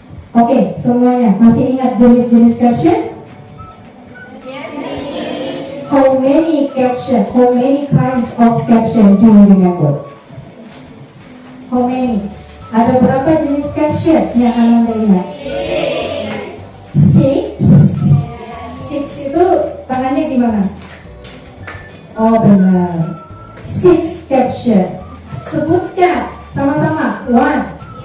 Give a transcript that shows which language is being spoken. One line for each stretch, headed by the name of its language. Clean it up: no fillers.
Indonesian: Oke, semuanya masih ingat jenis-jenis caption?
English: How many caption? How many kinds of caption do you remember? How many?
Indonesian: Ada berapa jenis caption yang Anda ingat?
English: Six.
Indonesian: Six itu tangannya di mana? Oh benar.
English: Six caption.
Indonesian: Sebutkan sama-sama.
English: One.